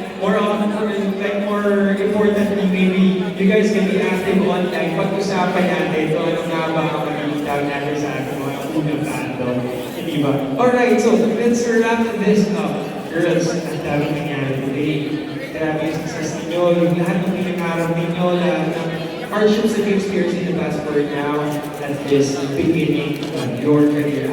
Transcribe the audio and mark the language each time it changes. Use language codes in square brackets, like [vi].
[en] More importantly, maybe you guys can be active online. [tl] Pag-usapan natin kung ano nga ba ang manilitaw natin sa ating mga unang fandom. Hindi ba? [en] Alright, so let's wrap this up. Girls, [tl] ang daming nangyari [en] today. [tl] Grabe yung success ninyo, yung lahat ng [en] pinangarap ninyo, lahat ng hardships that you experienced in the past for now, at this beginning of your career.